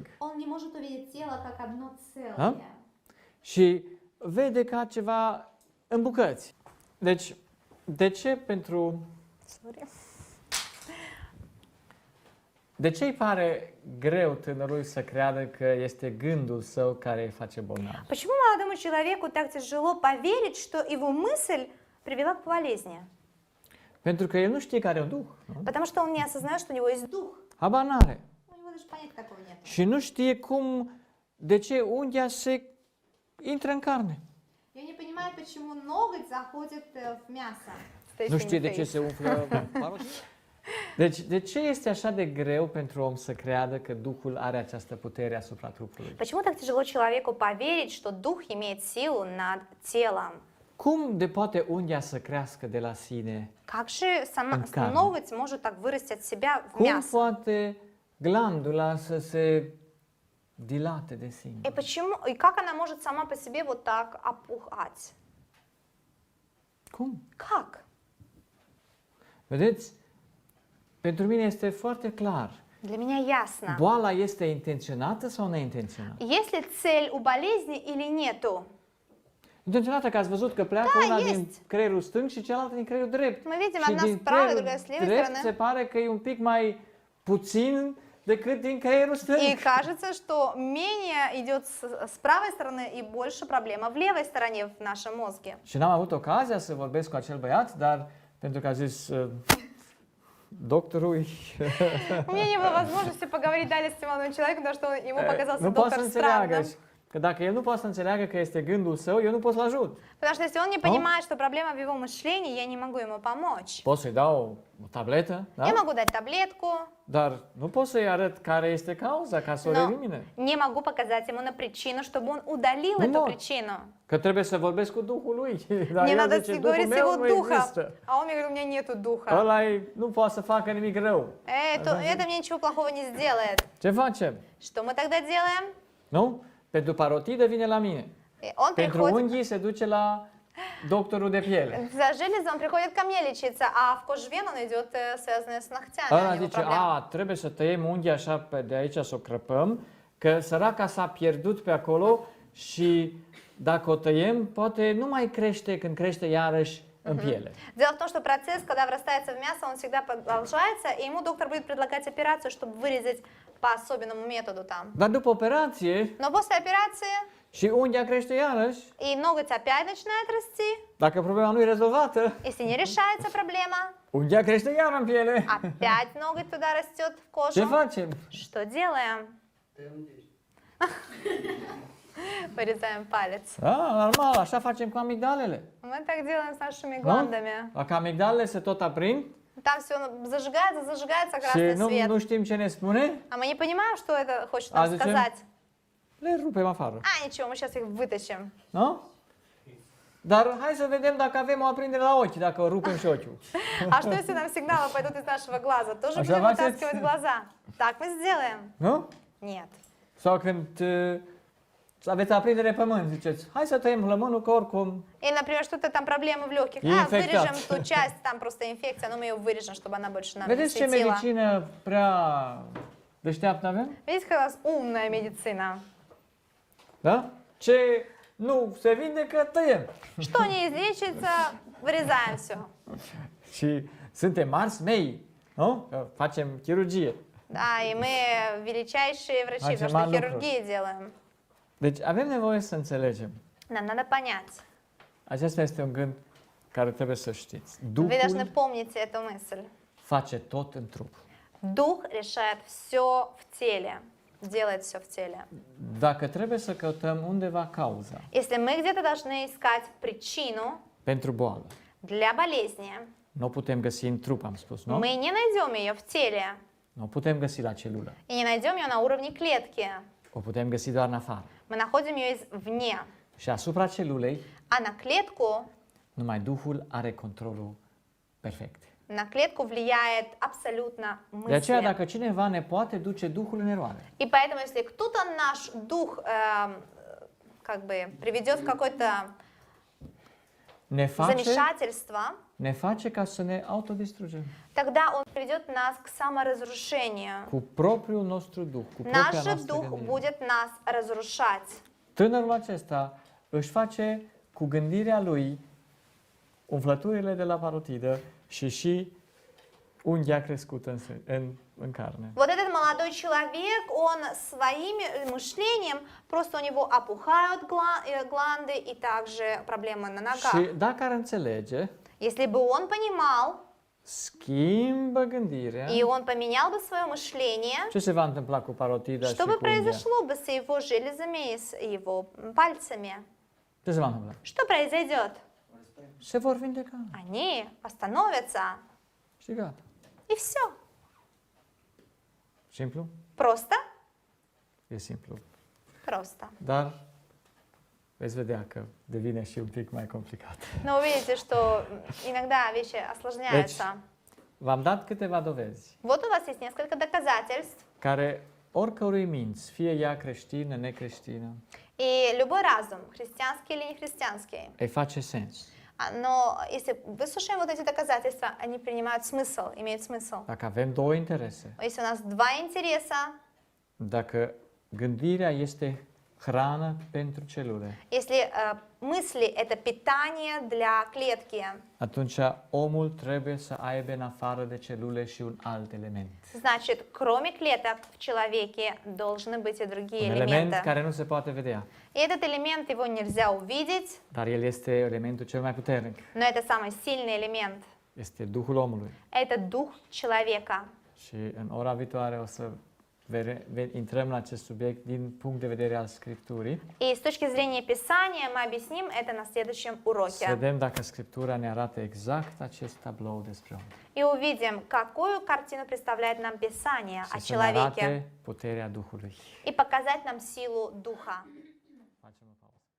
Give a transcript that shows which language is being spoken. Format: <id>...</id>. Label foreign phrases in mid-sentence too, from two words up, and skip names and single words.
<ru>он не может увидеть тело как одно целое.</ru> <ro>Da? Și vede ca ceva în bucăți. Deci, de ce pentru... Sorry. De ce îi pare greu tânărului să creadă că este gândul său care îi face bolnav?</ro> <ru>Почему молодому человеку так тяжело поверить, что его мысль привела к болезни?</ru> <ro>Pentru că el nu știe că are un duh. Nu?</ro> <ru>Потому что он не осознает, что у него есть дух.</ru> <ro>Habar n-are.</ro> <ru>У него даже понятия такого нет.</ru> <ro>Și nu știe cum, de ce unghia se intră în carne.</ro> <ru>И он не понимает, почему ноготь заходит в мясо.</ru> <ro>Nu știe de ce se umflă parotida. Deci, de ce este așa de greu pentru om să creadă că Duhul are această putere asupra trupului?</ro> <ru>Почему так тяжело человеку поверить, что дух имеет силу над телом?</ru> <ro>Cum de poate unghia să crească de la sine?</ro> <ru>Как же</ru> <ro>În carne.</ro> <ru>ноготь может так вырасти от себя в</ru> <ro>Cum</ro> <ru>мясо?</ru> <ro>poate glandula să se dilate de</ro> <ru>И</ru> <ro>sine?</ro> <ru>почему, и как она может сама по себе вот так опухать?</ru> <ro>Cum?</ro> <ru>Как?</ru> <ro>Vedeți? Pentru mine este foarte clar.</ro> <ru>Для меня ясно.</ru> <ro>Boala este intenționată sau neintenționată?</ro> <ru>Есть ли цель у болезни или нету?</ru> <ro>Intenționată, că ați văzut că pleacă Da, una este. din creierul stâng și cealaltă din creierul drept.</ro> <ru>Мы видим,</ru> <ro>Și</ro> <ru>одна</ru> <ro>din</ro> <ru>справа,</ru> <ro>creierul</ro> <ru>другая с levой</ru> <ro>drept</ro> <ru>стороны.</ru> <ro>se pare că e un pic mai puțin decât din creierul stâng.</ro> <ru>И кажется, что менее идет с правой stороны и больше проблема в левой стороне в нашем мозге.</ru> <ro>Și n-am avut ocazia să vorbesc cu acel băiat, dar pentru că a zis doctorul,</ro> <ru>У меня не было возможности поговорить далее с этим молодым человеком, потому что ему показался</ru> <ro>nu poate să</ro> <ru>доктор</ru> <ro>înțeleagă.</ro> <ru>странным.</ru> <ro>Că dacă el nu poate să înțeleagă că este gândul său, eu nu pot să-l ajut.</ro> <ru>Потому что если он не понимает, что проблема в его мышлении, я не могу ему помочь.</ru> <ro>Pot să-i dau o tabletă, da?</ro> <ru>Я могу дать таблетку,</ru> <ro>Dar nu pot să-i arăt care este cauza, ca să o</ro> <ru>но</ru> <ro>elimine.</ro> <ru>не могу показать ему на причину, чтобы он удалил Ну эту вот. причину.</ru> <ro>Că trebuie să vorbesc cu Duhul lui. Dar</ro> <ru>Мне</ru> <ro>el</ro> <ru>надо</ru> <ro>zice, Duhul</ro> <ru>говорить с</ru> <ro>meu</ro> <ru>его</ru> <ro>nu</ro> <ru>духом.</ru> <ro>există.</ro> <ru>А он мне говорит, у меня нету духа.</ru> <ro>Ăla nu poate să facă nimic rău.</ro> <ru>Это мне nичего плохого не сделает.</ru> <ro>Ce facem?</ro> <ru>Что мы тогда делаем?</ru> <ro>Nu? Pentru parotidă vine la mine.</ro> <ru>И он</ru> <ro>Pentru</ro> <ru>приходит,</ru> <ro>unghii se duce la doctorul de piele.</ro> <ru>за железом он приходит ко мне лечиться, а в кожвен он идет, связанный с nогтями.</ru> <ro>Ăla</ro> <ru>у него</ru> <ro>zice,</ro> <ru>проблема.</ru> <ro>trebuie să tăiem unghia așa pe de aici, să o crăpăm, că săraca s-a pierdut pe acolo și dacă o tăiem, poate nu mai crește când crește iarăși în piele.</ro> <ru>Дело в том, что процесс, когда врастается в мясо, он всегда продолжается, и ему доктор будет предлагать операцию, чтобы вырезать по особенному методу там.</ru> <ro>Dar după operație</ro> <ru>Но после операции</ru> <ro>și unghia crește iarăși,</ro> <ru>и ноготь опять начинает расти,</ru> <ro>dacă problema nu e rezolvată,</ro> <ru>если не решается проблема,</ru> <ro>unghia crește iar în piele.</ro> <ru>опять ноготь туда растет в</ru> <ro>Ce</ro> <ru>кожу.</ru> <ro>facem?</ro> <ru>Что делаем? Вырезаем палец.</ru> <ro>Da, normal, așa facem cu amigdalele.</ro> <ru>Мы так делаем с нашими гландами.</ru> <ro>Dacă amigdalele se tot aprind</ro> <ru>Там все зажигается</ru> <ro>și</ro> <ru>красный</ru> <ro>nu</ro> <ru>свет.</ru> <ro>știm ce ne spune,</ro> <ru>А мы не понимаем, что это хочет А нам зачем? сказать.</ru> <ro>le rupem afară.</ro> <ru>А, ничего, мы сейчас их вытащим.</ru> <ro>Nu? Dar hai să vedem dacă avem o aprindere la ochi, dacă o rupem și ochiul.</ro> <ru>А что, если нам сигналы пойдут из нашего глаза? Тоже А будем давайте- вытаскивать глаза? Так мы сделаем?</ru> <ro>Nu?</ro> <ru>Нет.</ru> <ro>Sau când să aveți aprindere pe mâini, ziceți, hai să tăiem plămânul că oricum</ro> <ru>Или, например, что-то там проблемы в легких. И инфекция. Вырежем ту часть, там просто инфекция, но мы ее вырежем, чтобы она больше нам не</ru> <ro>Vedeți ce</ro> <ru>светила.</ru> <ro>medicină prea deșteaptă avem?</ro> <ru>Видите, какая у нас умная медицина.</ru> <ro>Da? Ce nu se vindecă, tăiem.</ro> <ru>Что не излечится, вырезаем все.</ru> <ro>Și suntem mari mei, nu? Că facem chirurgie.</ro> <ru>Да, и мы величайшие врачи, Значит, потому что мало хирургии делаем.</ru> <ro>Deci avem nevoie să înțelegem.</ro> <ru>Нам надо понять.</ru> <ro>Acesta este un gând care trebuie să știți.</ro> <ru>Вы должны</ru> <ro>Duhul</ro> <ru>помнить эту мысль.</ru> <ro>face tot în trup.</ro> <ru>Дух решает все в теле, делает все в теле.</ru> <ro>Dacă trebuie să căutăm undeva cauza</ro> <ru>Если мы где-то должны искать причину</ru> <ro>pentru boală,</ro> <ru>для болезни,</ru> <ro>nu o putem găsi în trup, am spus, nu?</ro> <ru>мы не найдем ее в теле</ru> <ro>Nu o putem găsi la celulă.</ro> <ru>и не найдем ее на уровне клетки.</ru> <ro>O putem găsi doar în afară.</ro> <ru>Мы находим ее извне.</ru> <ro>Și asupra celulei,</ro> <ru>А на клетку,</ru> <ro>numai Duhul are controlul perfect.</ro> <ru>на клетку влияет абсолютно</ru> <ro>De aceea,</ro> <ru>мысли.</ru> <ro>dacă cineva ne poate duce Duhul în eroare,</ro> <ru>И поэтому, если кто-то наш дух как бы приведет в какое-то замешательство,</ru> <ro>ne face ca să ne autodistrugem.</ro> <ru>тогда он приведет нас к саморазрушению.</ru> <ro>Cu propriul nostru Duh, cu propria</ro> <ru>Наш</ru> <ro>noastră</ro> <ru>дух</ru> <ro>gândire.</ro> <ru>будет нас разрушать.</ru> <ro>Tânărul acesta își face cu gândirea lui umflăturile de la parotidă și unghia crescută în carne.</ro> <ru>Вот этот молодой человек, он своим мышлением, просто у него опухают гланды и также проблемы на</ru> <ro>Și</ro> <ru>ногах.</ru> <ro>dacă ar înțelege,</ro> <ru>Если бы он понимал,</ru> <ro>schimbă gândirea,</ro> <ru>и он поменял бы свое mышление,</ru> <ro>ce se va întâmpla cu parotida și</ro> <ru>что</ru> <ro>cu</ro> <ru>бы</ru> <ro>unghia?</ro> <ru>произошло бы с его железами и с его пальцами?</ru> <ro>Ce se va întâmpla?</ro> <ru>Что произойдет?</ru> <ro>Se vor vindeca</ro> <ru>Они остановятся,</ru> <ro>și gata.</ro> <ru>и все.</ru> <ro>Simplu?</ro> <ru>Просто?</ru> <ro>E simplu.</ro> <ru>Просто.</ru> <ro>Dar veți vedea că devine și un pic mai complicat.</ro> <ru>Но увидите, что иногда вещи осложняются.</ru> <ro>V-am dat câteva dovezi</ro> <ru>Вот у вас есть несколько доказательств.</ru> <ro>care oricărui minți, fie ea creștină, necreștină,</ro> <ru>И любой разум, христианский или нехристианский.</ru> <ro>îi face sens.</ro> <ru>Но если выслушаем вот эти доказательства, они принимают смысл, имеют смысл.</ru> <ro>Dacă avem două interese,</ro> <ru>Если у нас два интереса,</ru> <ro>dacă gândirea este hrană pentru celule,</ro> <ru>если мысли это питание для клетки,</ru> <ro>atunci omul trebuie să aibă în afară de celule și un alt element.</ro> <ru>значит, кроме клеток в человеке должны быть и другие</ru> <ro>Un element</ro> <ru>элементы.</ru> <ro>care nu se poate vedea,</ro> <ru>И этот элемент, его nельзя увидеть,</ru> <ro>dar el este elementul cel mai puternic.</ro> <ru>но это самый sильный элемент.</ru> <ro>Este Duhul omului.</ro> <ru>Это дух человека.</ru> <ro>Și în ora viitoare o să intrăm la acest subiect din punct de vedere al Scripturii.</ro> <ru>И с точки зрения Писания мы объясним это на следующем</ru> <ro>Să</ro> <ru>уроке.</ru> <ro>vedem dacă Scriptura ne arată exact acest tablou despre om.</ro> <ru>И увидим, какую картину представляет нам Писание о</ru> <ro>Și să ne arate</ro> <ru>человеке.</ru> <ro>puterea Duhului.</ro> <ru>И показать нам силу Духа.</ru> <ro>Facem o pauză.</ro>